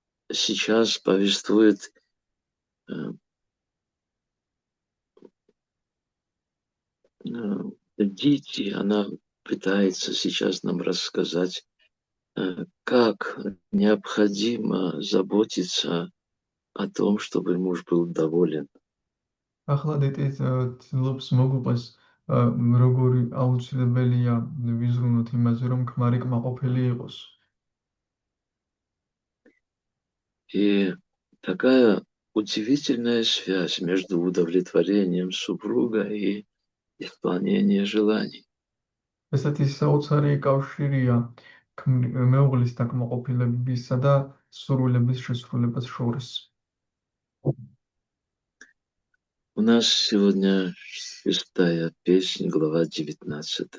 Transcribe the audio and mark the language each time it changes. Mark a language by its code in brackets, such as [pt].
[ru] сейчас повествует Дити, она пытается сейчас нам рассказать, как необходимо заботиться о том, чтобы муж был доволен. [ka] ახლა დიტი ცდილობს მოგუყვეს როგორი აუცილებელია ვიზრუნოთ იმაზე, რომ ქმარი კმაყოფილი იყოს. [ru] И такая удивительная связь между удовлетворением супруга и исполнением желаний. [ka] ესეთი საოცარი კავშირია მეუღლის დაკმაყოფილებისა და სურვილების შესრულებას შორის. [ru] У нас сегодня 6-я песня, глава 19.